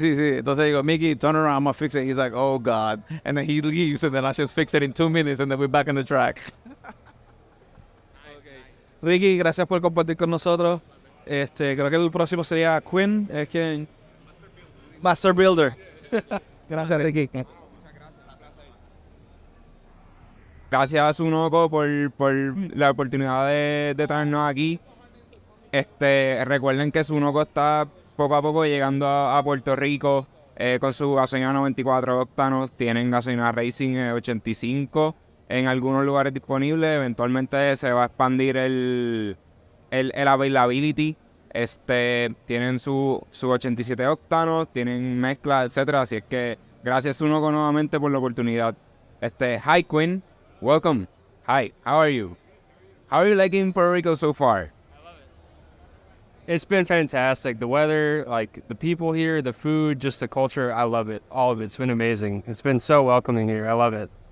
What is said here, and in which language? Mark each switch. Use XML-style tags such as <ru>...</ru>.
<es>Entonces digo,</es> <en>Mickey, turn around, I'm gonna fix it. He's like, oh, God. And then he leaves, and then I just fix it in 2 minutes, and then we're back on the track.</en> <es>Ricky, gracias por compartir con nosotros. Creo que el próximo sería Quinn, es quien... Master Builder. Gracias, Ricky. Gracias a Sunoco por la oportunidad de traernos aquí. Recuerden que Sunoco está poco a poco llegando a Puerto Rico con su gasolina 94 octanos. Tienen gasolina Racing 85 en algunos lugares disponibles. Eventualmente se va a expandir el availability. Tienen su 87 octanos, tienen mezcla, etcétera. Así es que gracias Sunoco nuevamente por la oportunidad.</es> <en>Hi Quinn, welcome. Hi, how are you? How are you liking Puerto Rico so far? It's been fantastic. The weather, like the people here, the food, just the culture. I love it. All of it's been amazing. It's been so welcoming here. I love it.</en>